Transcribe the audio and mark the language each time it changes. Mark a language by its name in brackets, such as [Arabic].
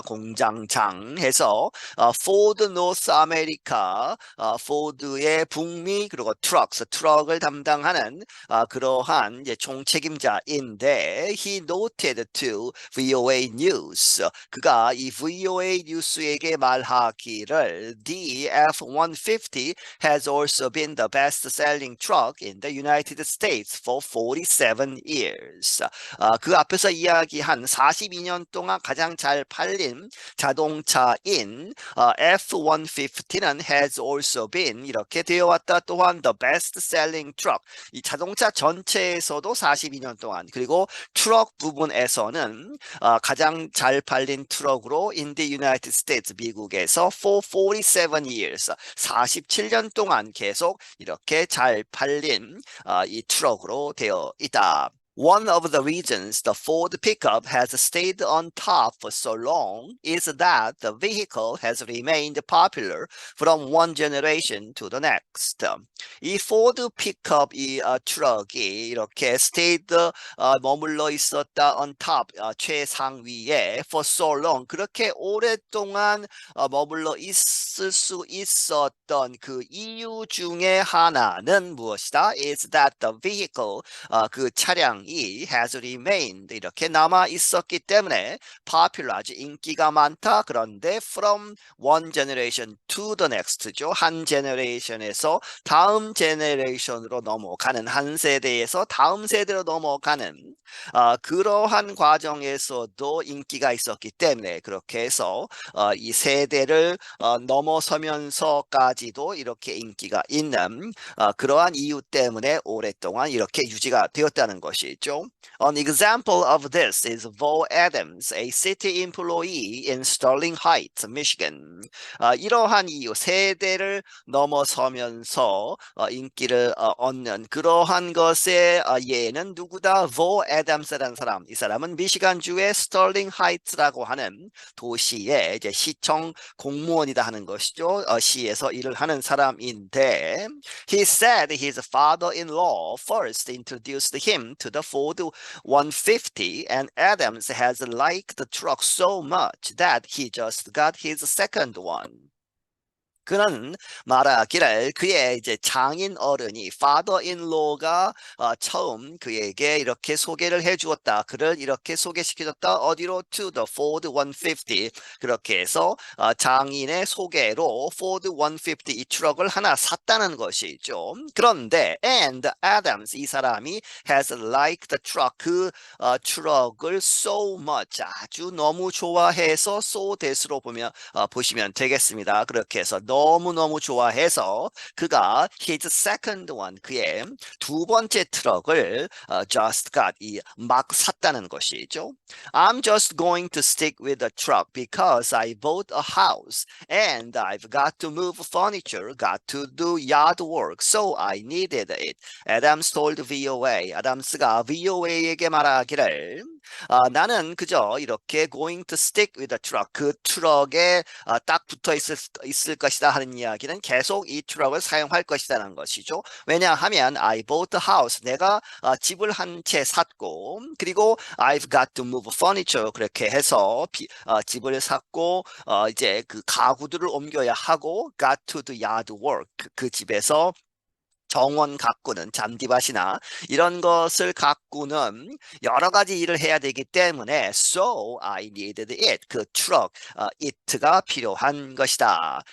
[Korean] 공장장 해서 포드 노스 아메리카, 포드의 북미 그리고 트럭을 담당하는 그러한 이제 총책임자인데 [English] he noted to VOA News, [Korean] 그가 이 VOA 뉴스에게 말하기를 [English] the F-150 has also been the best-selling truck in the United States for 47 years. [Korean] 그 앞에서 이야기한 42년 동안 가장 잘 팔린 자동차인 F-150는 [English] has also been [Korean] 이렇게 되어 왔다. 또한 [English] the best-selling truck. [Korean] 이 자동차 전체에서도 42년 동안 그리고 트럭 부분에서는 가장 잘 팔린 트럭으로 [English] in the United States [Korean] 미국에서 [English] for 47 years [Korean] 47년 동안 계속 이렇게 잘 팔린 이 트럭으로 되어 있다. [English] One of the reasons the Ford pickup has stayed on top for so long is that the vehicle has remained popular from one generation to the next. [Korean] 이 Ford pickup 이 트럭이 이렇게 [English] stayed [Korean] 머물러 있었다 [English] on top [Korean] 최상위에 [English] for so long [Korean] 그렇게 오랫동안 머물러 있을 수 있었던 그 이유 중에 하나는 무엇이다? [English] Is that the vehicle [Korean] 그 차량이 [English] has remained [Korean] 이렇게 남아 있었기 때문에 [English] popular [Korean] 아주 인기가 많다. 그런데 [English] from one generation to the next죠. [Korean] 한 제너레이션에서 다음 제너레이션으로 넘어가는 한 세대에서 다음 세대로 넘어가는 그러한 과정에서도 인기가 있었기 때문에 그렇게 해서 이 세대를 넘어서면서까지도 이렇게 인기가 있는 그러한 이유 때문에 오랫동안 이렇게 유지가 되었다는 것이 것이죠. [English] An example of this is Vo Adams, a city employee in Sterling Heights, Michigan. [Korean] 이러한 이유, 세대를 넘어서면서 인기를 얻는 그러한 것의 예는 누구다? Vo Adams라는 사람. 이 사람은 미시간주의 스털링 하이츠라고 하는 도시의 이제 시청 공무원이다 하는 것이죠. 시에서 일을 하는 사람인데, [English] he said his father-in-law first introduced him to the Ford 150, and Adams has liked the truck so much that he just got his second one. [Korean] 그는 말하기를 그의 이제 장인 어른이 [English] father-in-law [Korean] 가 처음 그에게 이렇게 소개를 해주었다. 그를 이렇게 소개시켜줬다. 어디로? [English] To the Ford 150. [Korean] 그렇게 해서 장인의 소개로 Ford 150 이 트럭을 하나 샀다는 것이죠. 그런데 [English] and Adams [Korean] 이 사람이 [English] has liked the truck [Korean] 그 트럭을 [English] so much [Korean] 아주 너무 좋아해서 [English] so that [Korean] 으로 보시면 되겠습니다. 그렇게 해서 너무너무 좋아해서 그가 [English] his second one [Korean] 그의 두 번째 트럭을 [English] just got [Korean] 막 샀다는 것이죠. [English] I'm just going to stick with the truck because I bought a house and I've got to move furniture, got to do yard work, so I needed it. Adams told VOA. [Korean] 아담스가 VOA에게 말하기를 나는 그저 이렇게 [English] going to stick with the truck [Korean] 그 트럭에 딱 붙어 있을 것이다 하는 이야기는 계속 이 트럭을 사용할 것이라는 것이죠. 왜냐하면 [English] I bought a house [Korean] 내가 집을 한 채 샀고 그리고 [English] I've got to move furniture [Korean] 그렇게 해서 집을 샀고 이제 그 가구들을 옮겨야 하고 [English] got to do yard work [Korean] 그 집에서 정원 가꾸는 잔디밭이나 이런 것을 가꾸는 여러 가지 일을 해야 되기 때문에 [English] so I needed it [Korean] 그 트럭 it가 필요한 것이다.